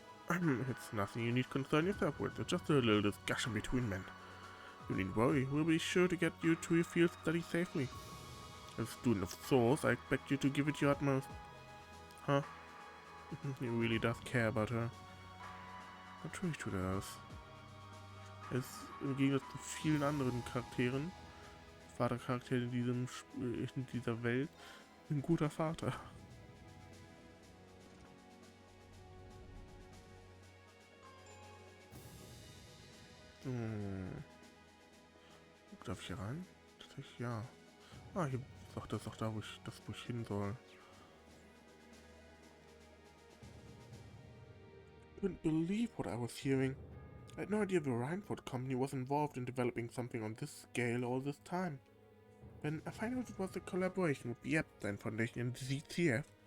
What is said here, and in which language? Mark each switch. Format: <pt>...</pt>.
<en>It's nothing you need to concern yourself with, it's just a little discussion between men. You needn't worry, we'll be sure to get you to your field study safely. As a student of Thors, I expect you to give it your utmost. Huh? He really does care about her.</en> <de>Natürlich tut er das. Er ist im Gegensatz zu vielen anderen Charakteren, Vatercharakteren in dieser Welt, ein guter Vater. Darf ich hier rein? Tatsächlich ja. Hier sagt das auch da, wo ich hin soll.</de> <en>Couldn't believe what I was hearing. I had no idea the Reinford company was involved in developing something on this scale all this time. Then I found out it was a collaboration with the Epstein Foundation and the ZCF.</en>